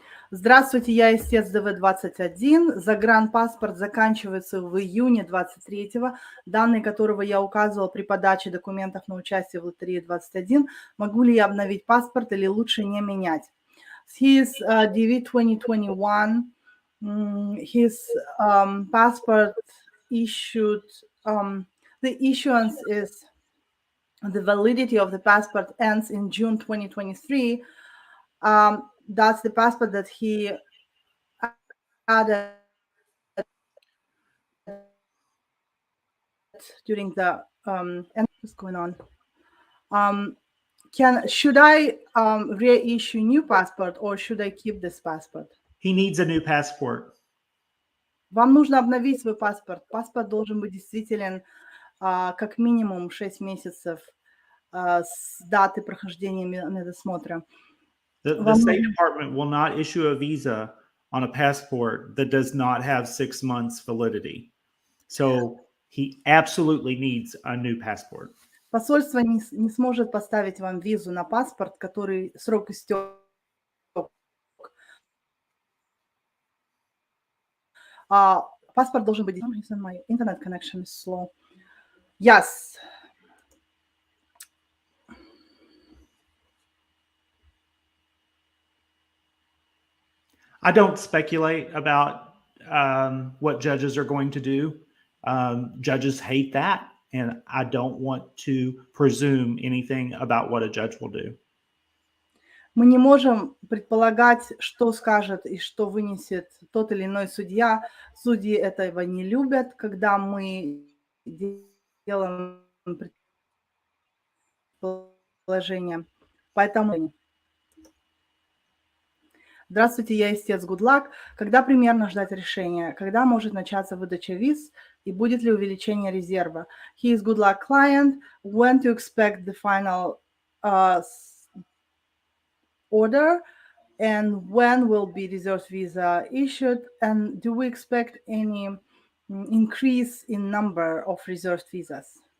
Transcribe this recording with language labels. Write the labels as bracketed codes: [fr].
[ru] Здравствуйте, я истец ДВ-21. Загранпаспорт заканчивается в июне 23-го, данные которого я указывала при подаче документов на участие в лотерее 21. Могу ли я обновить паспорт или лучше не менять? [en] His DV 2021, his passport issued, the issuance is, the validity of the passport ends in June 2023. That's the passport that he added during the what's going on? Should I reissue new passport or should I keep this passport? He needs a new passport. [ru] Вам нужно обновить свой паспорт. Паспорт должен быть действителен как минимум 6 месяцев с даты прохождения медосмотра. [en] The State Department will not issue a visa on a passport that does not have 6 months validity. So he absolutely needs a new passport. [ru] Посольство не сможет поставить вам визу на паспорт, который срок истек. Паспорт должен быть... [en] My internet connection is slow. Yes. I don't speculate about what judges are going to do. Judges hate that, and I don't want to presume anything about what a judge will do. [ru] Мы не можем предполагать, что скажет и что вынесет тот или иной судья. Судьи этого не любят, когда мы делаем предположение. Поэтому... Здравствуйте, я истец, good luck. Когда примерно ждать решения? Когда может начаться выдача виз? И будет ли увеличение резерва? [en] He is good luck client. When to expect the final order? And when will be reserved visa issued? And do we expect any increase in number of reserved visas?